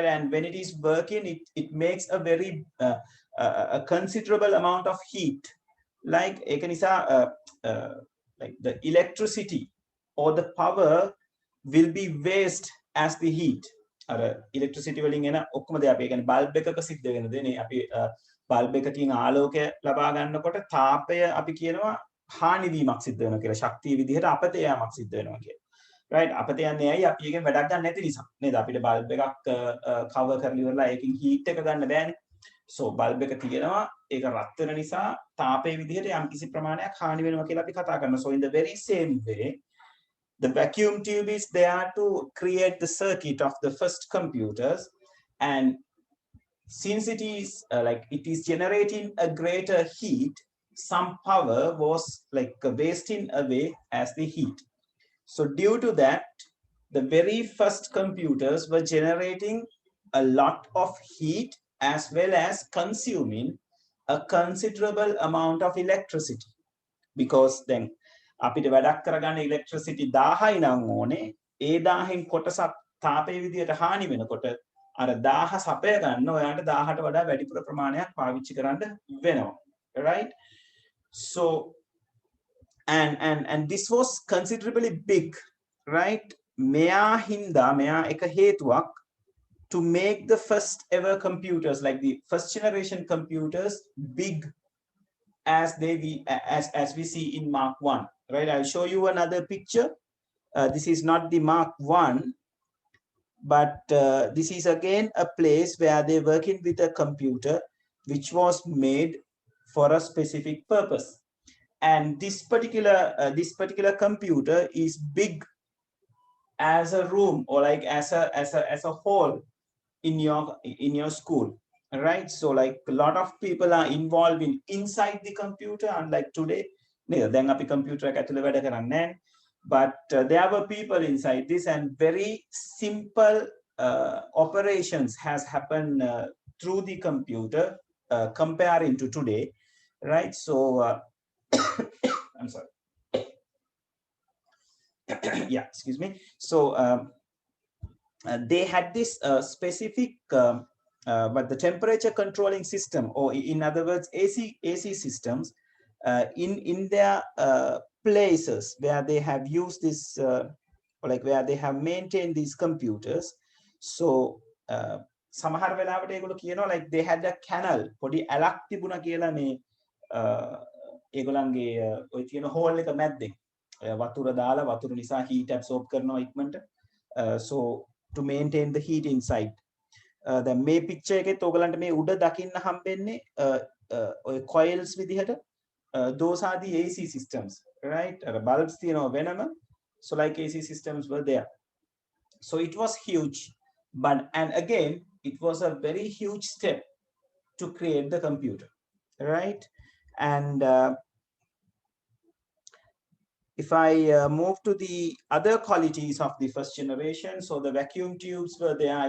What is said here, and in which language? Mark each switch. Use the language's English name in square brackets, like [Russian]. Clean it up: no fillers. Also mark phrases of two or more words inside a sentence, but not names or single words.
[English] And when it is working, it makes a very a considerable amount of heat. Like like the electricity or the power will be waste as the heat. [Sinhala] Electricity වලින් එන ඔක්කොම දේ අපි කියන්නේ බල්බ් එකක සිද්ධ වෙන දේ නේ. අපි බල්බ් එකකින් ආලෝකය ලබා ගන්නකොට තාපය අපි කියනවා හානි වීමක් සිද්ධ වෙනවා කියලා. ශක්තිය විදිහට අපතේ යෑමක් සිද්ධ වෙනවා කියලා. right? අපතේ යන්නේ ඇයි? අපි එකෙන් වැඩක් ගන්න නැති නිසා. නේද? අපිට බල්බ් එකක් කවර් කරලා ඉවරලා ඒකෙන් හීට් එක ගන්න බෑනේ. So බල්බ් එක තියෙනවා, ඒක රත් වෙන නිසා තාපයේ විදිහට යම්කිසි ප්‍රමාණයක් හානි වෙනවා කියලා අපි කතා කරනවා. [English] So in the very same way, the vacuum tube is there to create the circuit of the first computers, and since it is like it is generating a greater heat, some power was like wasting away as the heat. So due to that, the very first computers were generating a lot of heat as well as consuming a considerable amount of electricity, because then [Sinhala] අපිට වැඩක් කරගන්න electricity 1000යි නම් ඕනේ. ඒ 1000න් කොටසක් තාපයේ විදියට හානි වෙනකොට අර 1000 සපය ගන්න ඔයාලට 1000ට වඩා වැඩිපුර ප්‍රමාණයක් පාවිච්චි කරන්න වෙනවා, [English] right? So and this was considerably big, right? [Sinhala] මෙයා හින්දා මෙයා එක හේතුවක් [English] to make the first ever computers, like the first generation computers, big as as we see in Mark 1, right? I'll show you another picture. This is not the Mark 1, but this is again a place where they're working with a computer which was made for a specific purpose. And this particular computer is big as a room, or like as a hall in your school. All right, so like a lot of people are involved in inside the computer, unlike today. [Sinhala] Then අපි computer එක ඇතුලේ වැඩ කරන්නේ නැහැ. [English] But there were people inside this, and very simple operations has happened through the computer comparing to today, right? So I'm sorry. Yeah, excuse me. So they had this specific but the temperature controlling system, or in other words AC systems in their places where they have used this like where they have maintained these computers. So [Sinhala] සමහර වෙලාවට ඒගොල්ලෝ කියනවා [English] like they had a canal, [Sinhala] පොඩි ඇලක් තිබුණා කියලා මේ ඒගොල්ලන්ගේ ඔය තියෙන හෝල් එක මැද්දේ වතුර දාලා වතුර නිසා [English] heat absorb [Sinhala] කරනවා ඉක්මනට, [English] so to maintain the heat inside. [Sinhala] දැන් මේ picture එකෙත් ඔයගලන්ට මේ උඩ දකින්න හම්බෙන්නේ ඔය coils විදිහට, [English] those are the AC systems, right? [Sinhala] Bulbs තියෙනවා වෙනම, [English] so like AC systems were there. So it was huge, but and again it was a very huge step to create the computer, right? And if I move to the other qualities of the first generation, so the vacuum tubes were there.